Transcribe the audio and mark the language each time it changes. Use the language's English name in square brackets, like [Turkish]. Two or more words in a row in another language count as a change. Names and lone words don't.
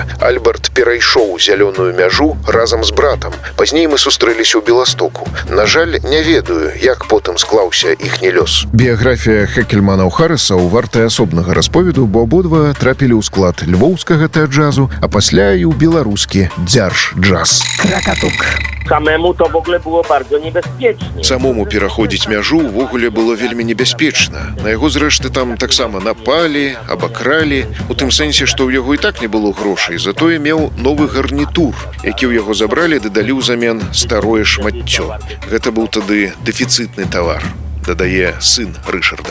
[Belarusian] Альберт перайшоў зялёную мяжу разам з братам. Пазней мы сустрэліся ў Беластоку. На жаль, не ведаю, як потым склаўся іхні лёс. Біяграфія Хекельманаў-Харрысаў вартая асобнага расповеду, бо абодва трапілі ў склад львоўскага тэатру-джазу, а пасля і ў беларускі дзярж-джаз. [Polish] Krakatuck. Samemu to w ogóle było bardzo niebezpiecznie. [Belarusian] Самому пераходзіць мяжу ўвогуле было вельмі небяспечна. На яго, зрэшты, там таксама напалі, абакралі, у тым сэнсе, што ў яго і так не было грошай, затое меў новы гарнітур, які ў яго забралі, дадалі ўзамен старое шмаццё. Гэта быў тады дэфіцытны тавар, дадае сын Рышарда.